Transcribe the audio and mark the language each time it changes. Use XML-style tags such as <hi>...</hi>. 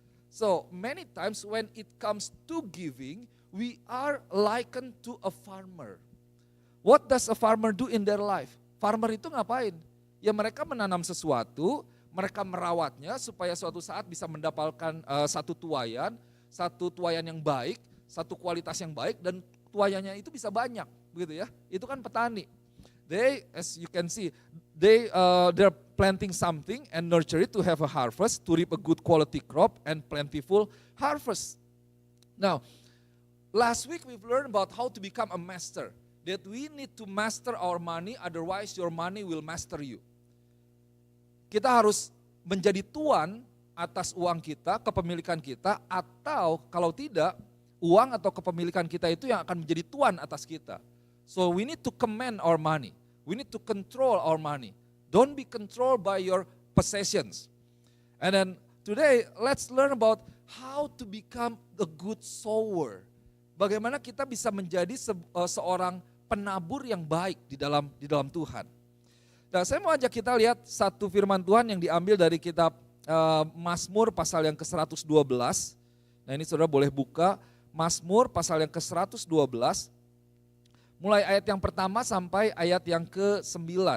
<en>So many times when it comes to giving, we are likened to a farmer. What does a farmer do in their life?</en> <id>Farmer itu ngapain? Ya mereka menanam sesuatu, mereka merawatnya supaya suatu saat bisa mendapatkan satu tuaian yang baik, satu kualitas yang baik dan tuaiannya itu bisa banyak, begitu ya. Itu kan petani.</id> <en>They, as you can see, they're planting something and nurture it to have a harvest, to reap a good quality crop and plentiful harvest. Now, last week we've learned about how to become a master. That we need to master our money, otherwise your money will master you.</en> <id>Kita harus menjadi tuan atas uang kita, kepemilikan kita, atau kalau tidak, uang atau kepemilikan kita itu yang akan menjadi tuan atas kita.</id> <en>So we need to command our money. We need to control our money. Don't be controlled by your possessions. And then today let's learn about how to become a good sower.</en> <id>Bagaimana kita bisa menjadi seorang penabur yang baik di dalam Tuhan. Nah, saya mau ajak kita lihat satu firman Tuhan yang diambil dari kitab Mazmur pasal yang ke-112. Nah, ini saudara boleh buka Mazmur pasal yang ke-112, mulai ayat yang pertama sampai ayat yang ke-9.</id>